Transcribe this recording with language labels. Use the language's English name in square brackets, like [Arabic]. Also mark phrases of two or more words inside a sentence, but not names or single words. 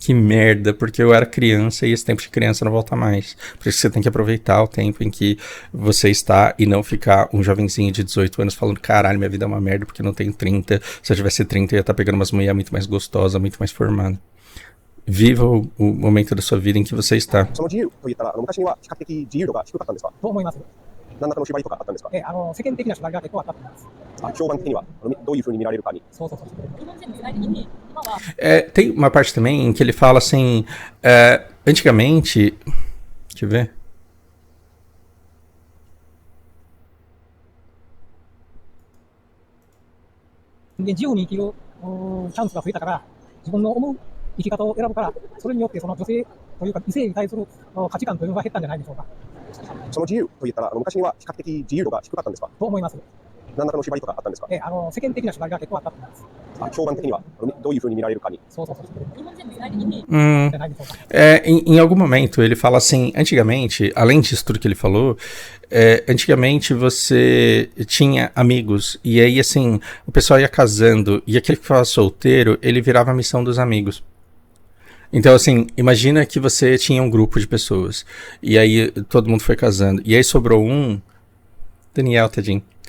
[Portuguese] Que merda, porque eu era criança e esse tempo de criança não volta mais. Por isso você tem que aproveitar o tempo em que você está e não ficar um jovenzinho de 18 anos falando, caralho, minha vida é uma merda porque eu não tenho 30. Se eu tivesse 30 eu ia estar pegando umas mulheres muito mais gostosas, muito mais formadas. Viva o momento da sua vida em que você está. [Japanese] その自由といったら、昔には比較的自由度が低かったんですか？と思います。何らかの縛りとかあったんですか？世間的な縛りが結構あったと思います。評判的にはどういう風に見られるかに。そうそうそう。 [Portuguese] Tem uma parte também em que ele fala assim, antigamente, deixa eu ver. [Japanese] で自由に生きるチャンスが増えたから、自分の思う生き方を選ぶから、それによってその女性というか異性に対する価値観というのが減ったんじゃないでしょうか。その自由といったら、昔には比較的自由度が低かったんですか？と思います。何らかの縛りとかあったんですか？世間的な縛りが結構あったと思います。評判的にはどういう風に見られるかに。そうそうそう。 [Portuguese] Em algum momento ele fala assim, antigamente, além disso tudo que ele falou, antigamente você tinha amigos, e aí assim, o pessoal ia casando, e aquele que ficava solteiro, ele virava a missão dos amigos. Então assim, imagina que você tinha um grupo de pessoas, e aí todo mundo foi casando, e aí sobrou um, Daniel, tadinho.